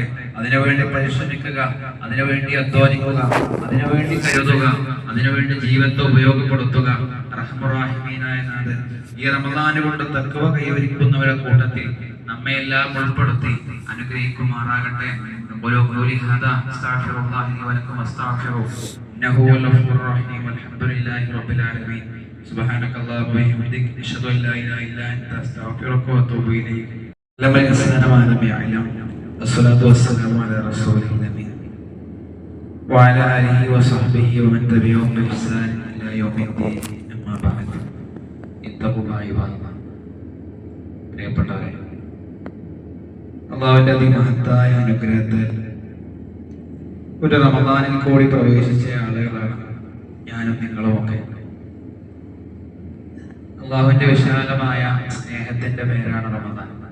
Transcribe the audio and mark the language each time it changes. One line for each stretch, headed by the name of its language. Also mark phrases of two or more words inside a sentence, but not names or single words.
Malayalam: അതിനുവേണ്ടി പരിശ്രമിക്കുക, അതിനുവേണ്ടി അധ്വാനിക്കുക, അതിനുവേണ്ടി കരുതുക, അതിനുവേണ്ടി ജീവിതത്തെ ഉപയോഗപ്പെടുത്തുക. റഹ്മാനായ നാഥൻ ഈ റമദാന് കൊണ്ട് തഖ്വ കൈവരിക്കുന്നവരുടെ കൂട്ടത്തിൽ നമ്മെ എല്ലാം ഉൾപ്പെടുത്തി അനുഗ്രഹിക്കുമാറാകട്ടെ.
Arabic: سبحانك اللهم وبحمدك اشهد ان لا اله الا انت استغفرك واتوب اليك. لما الانسان ما لم يعلم الصلاه والسلام على رسوله الامين وعلى اله وصحبه ومن تبعهم باحسان الى يوم الدين. اما بعد اتقوا الله عباد الله.
Malayalam: പ്രിയപ്പെട്ടവരെ, അല്ലാഹുവിന്റെ അതിമഹത്തായ അനുഗ്രഹത്താൽ ഒരു റമദാനിൽ കൂടി പ്രവേശിച്ച ആളുകളാണ് ഞാനും നിങ്ങളുമൊക്കെ. അള്ളാഹുവിന്റെ വിശാലമായ സ്നേഹത്തിന്റെ പേരാണ് റമദാൻ.